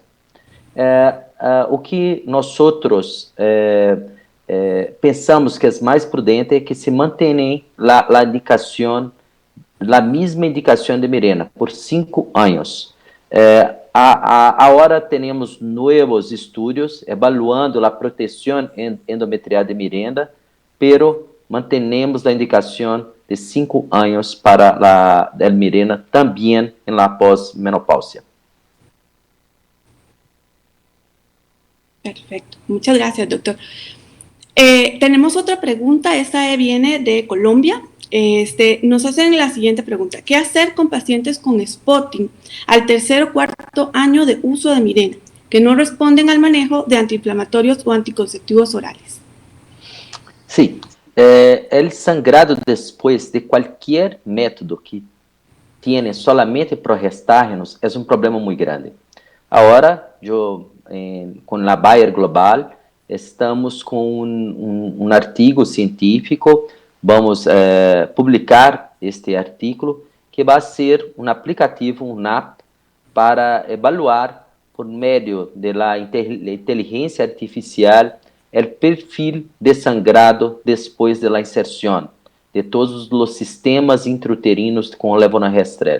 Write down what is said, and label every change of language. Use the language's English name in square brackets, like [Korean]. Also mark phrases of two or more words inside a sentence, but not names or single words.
[Portuguese] O que nós pensamos que é mais prudente é que se mantenha a indicação, a mesma indicação de Mirena, por 5 anos. Agora temos novos estudos evaluando a proteção endometrial de Mirena, [Spanish] pero mantenemos [Portuguese] a indicação de 5 anos para a Mirena também em la pós-menopausia. [Spanish] Perfecto. Muchas gracias, doctor. Tenemos otra pregunta, esta viene de Colombia. Nos hacen la siguiente pregunta. ¿Qué hacer con pacientes con spotting al tercer o cuarto año de uso de Mirena, que no responden al manejo de antiinflamatorios o anticonceptivos orales? Sí, el sangrado después de cualquier método que tiene solamente progestágenos es un problema muy grande. Ahora, con la [Portuguese] Bayer Global, estamos com um artigo científico, vamos publicar este artigo, que vai ser um aplicativo, um app, para evaluar, por meio da inteligência artificial, o perfil de sangrado depois da inserção de todos os sistemas intrauterinos com levonorgestrel.